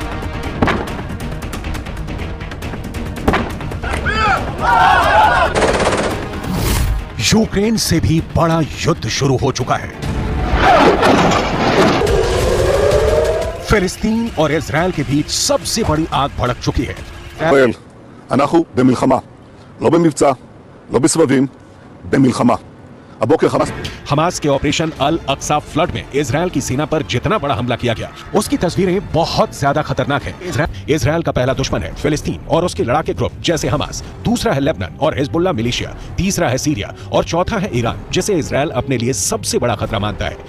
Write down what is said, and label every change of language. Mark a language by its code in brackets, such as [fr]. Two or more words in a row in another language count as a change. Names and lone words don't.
[hi] यूक्रेन से भी बड़ा युद्ध शुरू हो चुका है। फिलिस्तीन और इजराइल के बीच सबसे बड़ी आग भड़क चुकी है। [he] אנחנו במלחמה, לא במבצע, לא בסבבים, במלחמה. הבוקר [hi] हमास के ऑपरेशन अल अक्सा फ्लड में इजराइल की सेना पर जितना बड़ा हमला किया गया, उसकी तस्वीरें बहुत ज्यादा खतरनाक हैं। इजराइल का पहला दुश्मन है फिलिस्तीन और उसके लड़ाके ग्रुप जैसे हमास, दूसरा है लेबनान और हिजबुल्लाह मिलिशिया, तीसरा है सीरिया और चौथा है ईरान, जिसे इजराइल अपने लिए सबसे बड़ा खतरा मानता है।